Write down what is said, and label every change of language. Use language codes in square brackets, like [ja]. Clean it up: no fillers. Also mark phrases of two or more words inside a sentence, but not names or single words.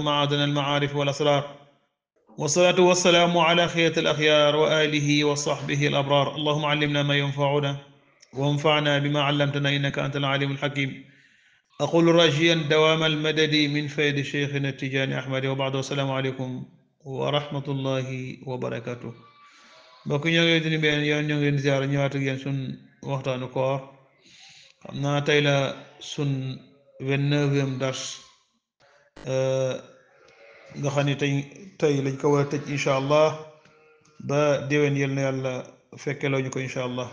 [ar] معادن المعارف والأسرار والصلاة والسلام على خيرة الأخيار وآله وصحبه الأبرار اللهم علمنا ما ينفعنا وانفعنا بما علمتنا إنك أنت العليم الحكيم أقول راجيا دوام المدد من فيد شيخنا التجاني أحمد وبعد والسلام عليكم ورحمة الله وبركاته [wo] mbokk ñoo ngi leen di benn yoon ñoo ngi leen di ziar ñëwaat ak yéen sun waxtaanu koor xam naa tey la sun 29e dars nga xam ne tey lañ ko war a tëj [ar] إن شاء الله [wo] ba déwén yal na yàlla fekkeloo ñu ko [ar] إن شاء الله